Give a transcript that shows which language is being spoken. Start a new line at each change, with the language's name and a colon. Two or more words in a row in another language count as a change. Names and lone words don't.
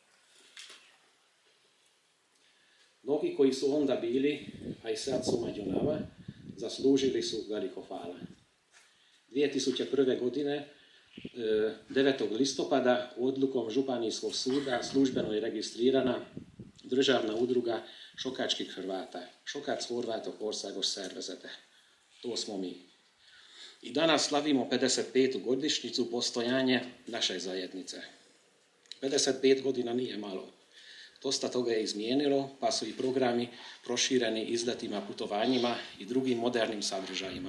Croatian: Mnogi koji su onda bili, a i sad su među nama, zaslužili su veliko hvala. 2001. godine, 9. listopada, odlukom Županijskog suda službeno je registrirana Državna udruga šokačkih Hrvata, Šokac Horvatok országos szervezete. To smo mi. I danas slavimo 55. godišnjicu postojanja naše zajednice. 55 godina nije malo. Dosta toga je izmijenilo, pa su i programi prošireni izletima, putovanjima i drugim modernim sadržajima.